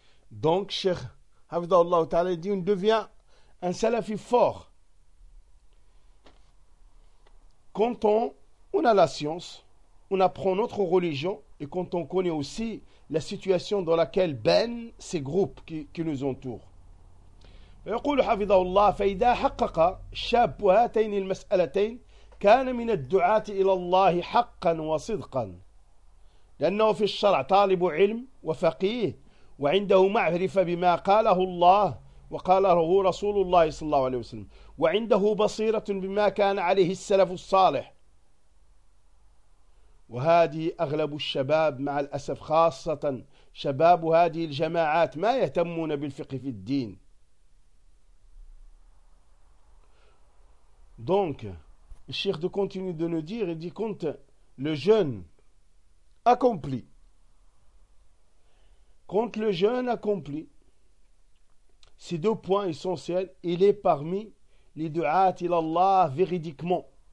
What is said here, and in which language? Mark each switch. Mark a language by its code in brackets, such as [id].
[fr] Donc, Cheikh Hafidhahullah Ta'ala dit, on devient un salafi fort. Quand on a la science, on apprend notre religion. Et quand on connaît aussi la situation dans laquelle baignent ces groupes qui nous entourent. [ar] يقول حفظه الله فإذا حقق الشاب هاتين المسألتين كان من الدعاة إلى الله حقا وصدقا لأنه في الشرع طالب علم وفقيه وعنده معرفة بما قاله الله وقاله رسول الله صلى الله عليه وسلم وعنده بصيرة بما كان عليه السلف الصالح وهذه أغلب الشباب مع الأسف خاصة شباب هذه الجماعات ما يهتمون بالفقه في الدين. [fr] Donc, le Cheikh de continue de nous dire, il dit quand le jeune accompli, quand le jeune accompli, ces deux points essentiels, il est parmi les [ar] du'at il Allah [fr] véridiquement.